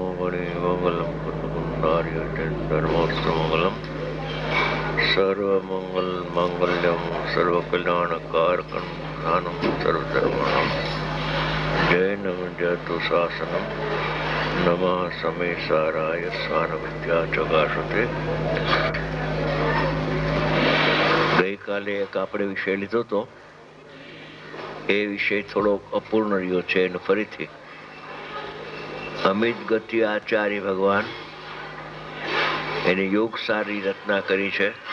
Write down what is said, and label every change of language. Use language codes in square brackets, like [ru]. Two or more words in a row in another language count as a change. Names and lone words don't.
[sa] गणे मंगलम कुंदकुंदार्य धर्मोस्तु मंगलम सर्वमंगल मांगल्यम सर्वकल्याणकारकं प्रधानम सर्वधर्माणां जैनम जयतु शासनम नमः समेसाराय स्वानुभूत्या चकाशते। [gu] ગઈકાલે એક આપણે વિષય લીધો હતો, એ વિષય થોડો અપૂર્ણ રહ્યો છે અને ફરીથી અમિત ગતિ આચાર્ય ભગવાન એની યોગ સારી રચના કરી છે.